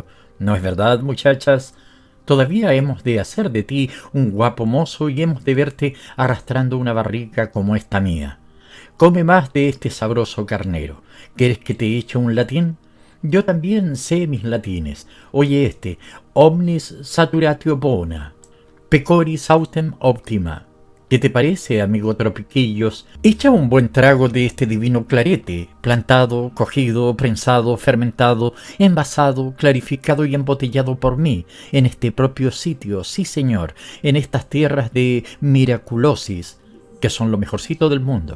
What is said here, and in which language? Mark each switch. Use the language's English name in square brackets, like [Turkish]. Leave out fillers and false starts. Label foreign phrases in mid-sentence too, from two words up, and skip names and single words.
[Spanish] ¿No es verdad, muchachas? Todavía hemos de hacer de ti un guapo mozo y hemos de verte arrastrando una barriga como esta mía. Come más de este sabroso carnero. ¿Quieres que te eche un latín? Yo también sé mis latines. Oye este: [Latin] omnis saturatio bona, pecoris autem optima. [Spanish] ¿Qué te parece, amigo Tropiquillos? Echa un buen trago de este divino clarete, plantado, cogido, prensado, fermentado, envasado, clarificado y embotellado por mí, en este propio sitio, sí señor, en estas tierras de Miraculosis, que son lo mejorcito del mundo».